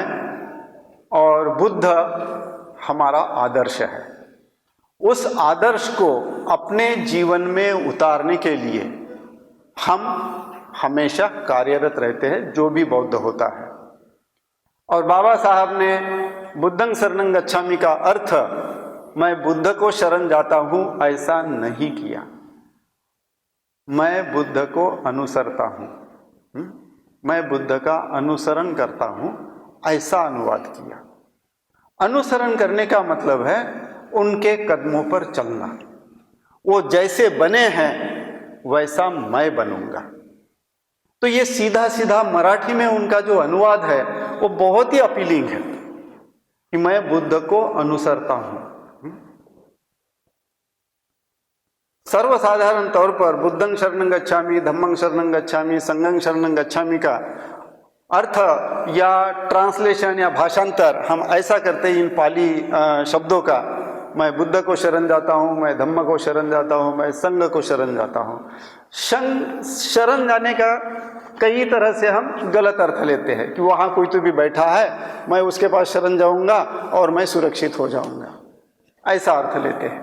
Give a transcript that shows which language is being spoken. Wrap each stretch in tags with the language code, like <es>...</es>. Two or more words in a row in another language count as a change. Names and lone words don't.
<hi>और बुद्ध हमारा आदर्श है। उस आदर्श को अपने जीवन में उतारने के लिए हम हमेशा कार्यरत रहते हैं, जो भी बौद्ध होता है। और बाबा साहब ने</hi> <pi>बुद्धं शरणं गच्छामि</pi> <hi>का अर्थ मैं बुद्ध को शरण जाता हूं ऐसा नहीं किया, मैं बुद्ध को अनुसरता हूं, मैं बुद्ध का अनुसरण करता हूं, ऐसा अनुवाद किया। अनुसरण करने का मतलब है उनके कदमों पर चलना। वो जैसे बने हैं वैसा मैं बनूंगा। तो ये सीधा सीधा मराठी में उनका जो अनुवाद है वो बहुत ही अपीलिंग है कि मैं बुद्ध को अनुसरता हूं। सर्वसाधारण तौर पर</hi> <pi>बुद्धं शरणं गच्छामि, धम्मं शरणं गच्छामि, संघं शरणं गच्छामि</pi> <hi>का अर्थ या ट्रांसलेशन या भाषांतर हम ऐसा करते हैं इन पाली शब्दों का, मैं बुद्ध को शरण जाता हूँ, मैं धम्म को शरण जाता हूँ, मैं संघ को शरण जाता हूँ। शरण जाने का कई तरह से हम गलत अर्थ लेते हैं कि वहाँ कोई तो भी बैठा है, मैं उसके पास शरण जाऊँगा और मैं सुरक्षित हो जाऊँगा, ऐसा अर्थ लेते हैं।</hi>